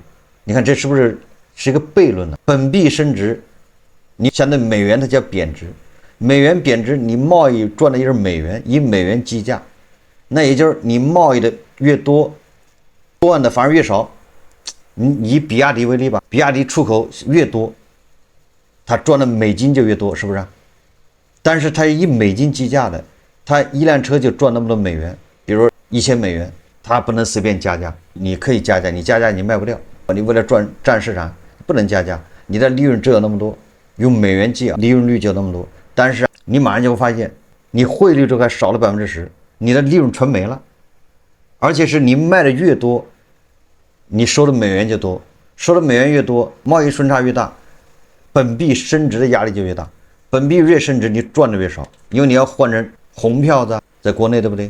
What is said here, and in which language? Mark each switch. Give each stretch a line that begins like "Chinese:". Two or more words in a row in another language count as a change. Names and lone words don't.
Chinese: 你看这是不是一個悖論呢？本幣升值，你相對美元它叫貶值，美元貶值，你貿易賺的就是美元，以美元計價，那也就是你貿易的越多，賺的反而越少。你以比亞迪為例吧，比亞迪出口越多，它賺的美金就越多，是不是？但是它以美金計價的，它一輛車就賺那麼多美元，比如1000美元，它不能隨便加價，你可以加價，你加價你賣不掉。你為了占市場不能加價，你的利潤只有那麼多，用美元計利潤率就那麼多，但是你馬上就會發現你匯率這塊少了10%，你的利潤全沒了，而且是你賣的越多，你收的美元就多，收的美元越多，貿易順差越大，本幣升值的壓力就越大，本幣越升值你賺的越少，因為你要換成紅票子在國內，對不對？